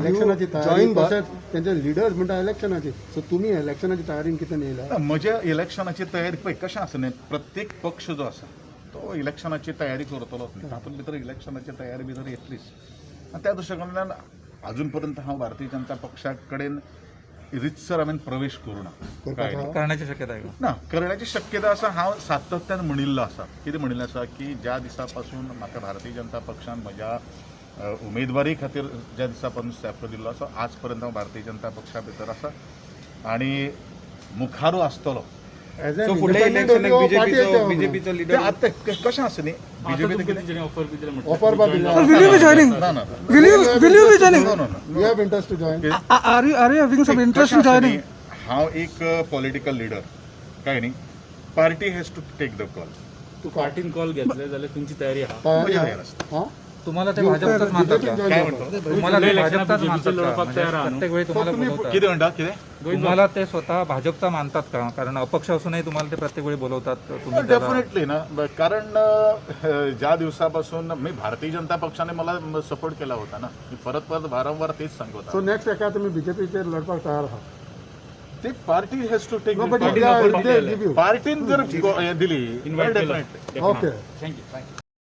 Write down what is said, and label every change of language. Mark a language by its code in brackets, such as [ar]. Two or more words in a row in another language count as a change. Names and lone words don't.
[kok] इलेक्शनाची जॉईन बसत त्यांचे लिडर्स म्हणटा इलेक्शनाची सो तुमी इलेक्शनाची तयारीन कितें येयला म्हज्या इलेक्शनाची तयारी पळय कशें आसा न्ही प्रत्येक पक्ष जो आसा तो इलेक्शनाची तयारी करतलोच न्ही तातूंत भितर इलेक्शनाची तयारी भितर येतलीच आनी त्या दृश्टिकोनांतल्यान अजून पर्यंत हांव भारतीय जनता पक्षा कडेन रितसर हांवें प्रवेश करूना [mr] करण्याची शक्यता आहे का? [kok] ना करण्याची शक्यता आसा हांव सातत्यान म्हणिल्लो आसा कितें म्हणिल्लें आसा की ज्या दिसा पासून म्हाका भारतीय जनता पक्षान म्हज्या उमेदवारी खातीर ज्या दिसा पासून स्टेप दिल्लो आसा आज पर्यंत हांव भारतीय जनता पक्षा भितर आसा आनी मुखारू आसतलो. सो फुडल्या इलेक्शनाक बीजेपीचो तें लीडर आतां कशें आसा न्ही बीजेपी ऑफर बा दिला [en] Will you be joining? [kok] ना ना [en] Will you be joining? no no no you have interest to join Are you having some interest in joining? [kok] हांव एक [en] political leader [kok] काय न्ही [en] party has to take the call. [kok] तू पार्टीन कॉल घेतले जाल्यार तुमची तयारी आहा म्हज्या तयार आसता. हां [mr] तुम्हाला ते भाजपचाच मानतात का? काय म्हणतो तुम्हाला ते इलेक्शनात भाजपचाच बीजेपीचं मानतात का? [kok] लढवपाक [mr] म्हणजे तयार आहात. प्रत्येक वेळी तुम्हाला बोलवतात. [kok] कितें म्हणटा कितें [mr] तुम्हाला ते स्वतः भाजपचा मानतात का? कारण अपक्ष असूनही तुम्हाला ते प्रत्येक वेळी बोलवतात. तुम्ही त्याला- डेफिनेटली ना कारण ज्या दिवसापासून मी भारतीय जनता पक्षाने मला सपोर्ट केला होता ना मी परत वारंवार तेच सांगत सो होता नेक्स्ट एका तुम्ही बीजेपीचेर लढपाक तयार आहात [en] ते party has to take but they give you [mr] पार्टीन जर दिली Invite केलं. डेफिनेटली ओके थँक्यू